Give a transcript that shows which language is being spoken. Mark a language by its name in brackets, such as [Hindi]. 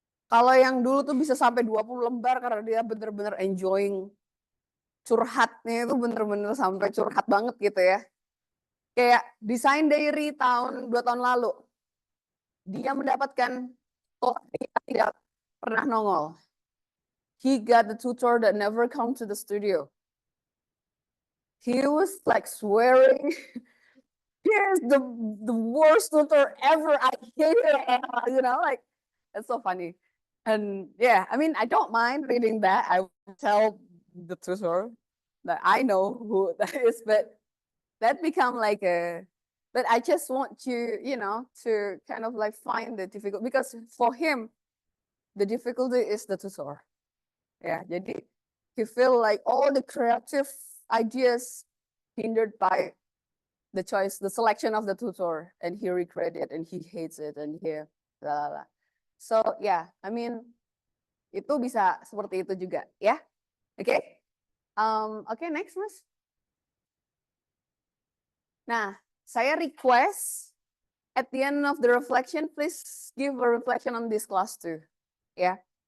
[Indonesian] Kalau yang dulu tuh bisa sampai 20 lembar karena dia bener-bener enjoying curhatnya itu bener-bener sampai curhat banget gitu ya. Kayak desain diary 2 tahun lalu. Dia mendapatkan dia tidak pernah nongol. [English] He got the tutor that never come to the studio. He was like swearing, here's the worst tutor ever. I hate it. You know, like it's so funny. And yeah, I mean, I don't mind reading that. I will tell the tutor that I know who that is, but that become like but I just want you, to kind of like find the difficult, because for him, the difficulty is the tutor. Yeah, [Indonesian] jadi [English] he feel like all the creative ideas hindered by the selection of the tutor, and he regret it, and he hates it, and he la. So yeah, I mean, [Indonesian] itu bisa seperti itu juga, ya. [English] Oke, okay, next Mas. [Indonesian] Nah, saya [English] request at the end of the reflection, please give a reflection on this class too. Yeah.